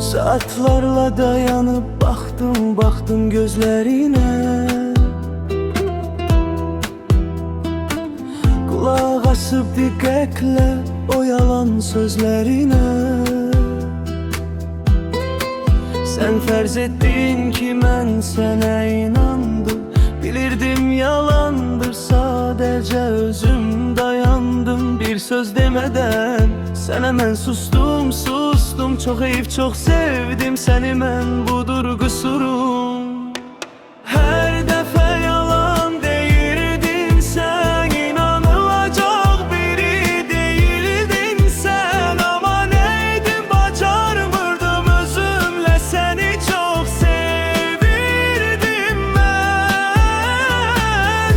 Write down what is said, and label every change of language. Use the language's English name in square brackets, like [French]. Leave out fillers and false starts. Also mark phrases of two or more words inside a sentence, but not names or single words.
[Turkish] Saatlarla dayanıp baktım gözlerine. Kulak asıp dikkatle o yalan sözlerine. Sen ferz ettin ki [Azerbaijani] mən sənə inandım. Bilirdim yalandır, sadece özüm dayandım. [Turkish] Bir söz demeden [Azerbaijani] sənə mən sustum. [Turkish] Çok heyif, çok sevdim seni mən, budur kusurum. Her defa yalan deyirdin sen, inanılacak biri değildin sen. Ama neydim, bacarmırdım özümle, seni çok sevirdim ben.